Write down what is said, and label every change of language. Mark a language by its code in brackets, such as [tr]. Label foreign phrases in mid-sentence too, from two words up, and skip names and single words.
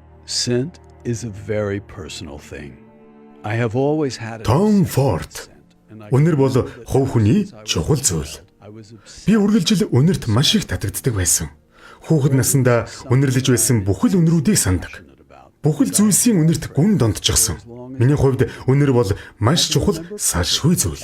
[en] Scent is a very personal thing. I have always had Tom Ford. [mn] Үнэр бол хувь хүний чухал зүйл. Би үргэлжил үнэрт маш их татагддаг байсан. Хүүхэд наснда үнэрлэж байсан бүхэл үнэрүүдийг санддаг. Бүхэл зүйлсийн үнэрт гүн донтчихсон. Миний хувьд үнэр бол маш чухал салшгүй зүйл.